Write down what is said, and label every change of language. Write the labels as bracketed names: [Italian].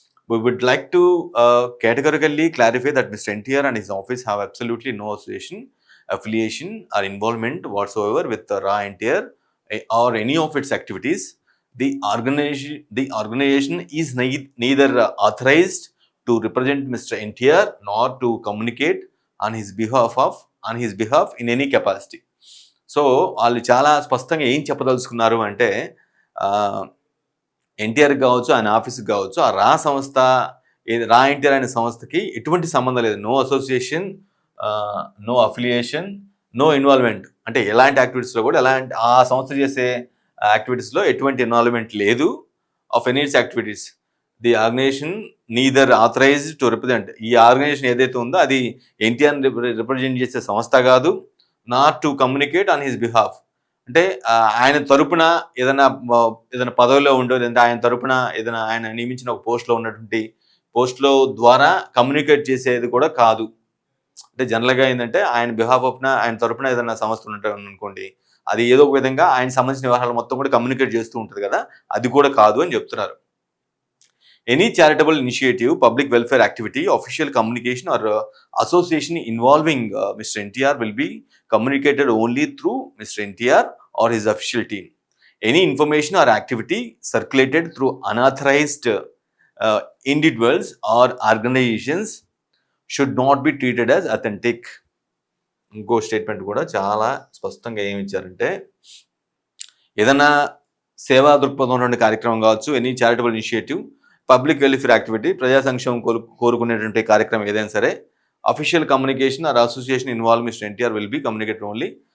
[English] We would like to categorically clarify that Mr. NTR and his office have absolutely no affiliation or involvement whatsoever with Raw NTR or any of its activities. The organization is neither authorized to represent Mr. NTR nor to communicate on his behalf in any capacity. [Telugu] So వాళ్ళు చాలా స్పష్టంగా ఏం చెప్పదలుచుకున్నారు అంటే, ఎన్టీఆర్ కావచ్చు, ఆయన ఆఫీస్కి కావచ్చు, ఆ రా సంస్థ రా ఎన్టీఆర్ అనే సంస్థకి ఎటువంటి సంబంధం లేదు. [English] No association, no affiliation, no involvement. [Telugu] అంటే ఎలాంటి యాక్టివిటీస్లో కూడా ఆ సంస్థ చేసే యాక్టివిటీస్లో ఎటువంటి ఇన్వాల్వ్మెంట్ లేదు [English] Of any activities. The organization neither authorized to represent, [Telugu] ఈ ఆర్గనైజేషన్ ఏదైతే ఉందో అది ఎన్టీఆర్ రిప్రజెంట్ చేసే సంస్థ కాదు, [English] Not to communicate on his behalf. [Telugu] అంటే ఆయన తరపున ఏదైనా పదవిలో ఉండో, లేదంటే ఆయన తరపున ఏదైనా ఆయన నియమించిన ఒక పోస్ట్లో ఉన్నటువంటి పోస్ట్లో ద్వారా కమ్యూనికేట్ చేసేది కూడా కాదు. అంటే జనరల్గా ఏంటంటే ఆయన బిహాఫ్ ఆఫ్న, ఆయన తరపున ఏదైనా సంస్థ ఉంటారు అనుకోండి, అది ఏదో ఒక విధంగా ఆయన సంబంధించిన వ్యవహారాలు మొత్తం కూడా కమ్యూనికేట్ చేస్తూ ఉంటుంది కదా, అది కూడా కాదు అని చెప్తున్నారు. [English] Any charitable initiative, public welfare activity, official communication or association involving Mr. NTR will be communicated only through Mr. NTR or his official team. Any information or activity circulated through unauthorized individuals or organizations should not be treated as authentic. [Telugu] ఇంకో statement కూడా చాలా స్పష్టంగా ఏమి ఇచ్చారంటే, ఏదైనా సేవా దృక్పథం ఉన్నటువంటి కార్యక్రమం కావచ్చు, [English] any charitable initiative, public welfare activity, [Telugu] ప్రజా సంక్షేమం కోరుకునేటువంటి కార్యక్రమం ఏదైనా సరే, [English] Official communication or association involve mister NTR will be communicated only.